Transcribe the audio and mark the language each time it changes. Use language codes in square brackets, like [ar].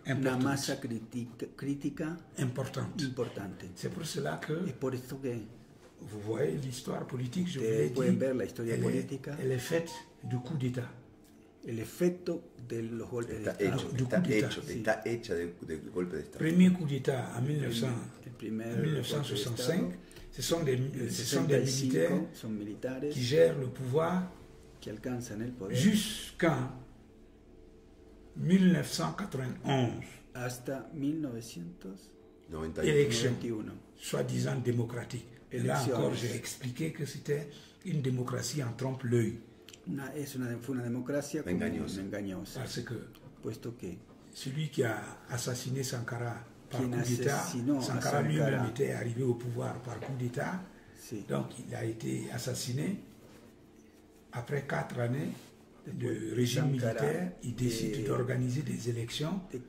[es] una masa crítica importante. [fr] C'est pour cela que [es] es por esto que [fr] vous voyez l'histoire politique, je vous l'ai dit, [es] pueden ver la historia política, [fr] elle est faite de coups d'État. [es] El efecto de los golpes de Estado. Está hecha de golpe de Estado. [fr] Premier coup d'État en 1965, ce sont des militaires qui gèrent le pouvoir jusqu'en 1991. [es] Hasta 1991. [fr] Élection, soi-disant démocratique. Et là encore, j'ai expliqué que c'était une démocratie en trompe-l'œil. [es] Fue una democracia engañosa. [fr] Parce que [es] puesto que [fr] celui qui a assassiné Sankara par coup d'État, Sankara lui-même était arrivé au pouvoir par coup d'État, donc il a été assassiné. Après 4 années de régime militaire, il décide d'organiser des élections.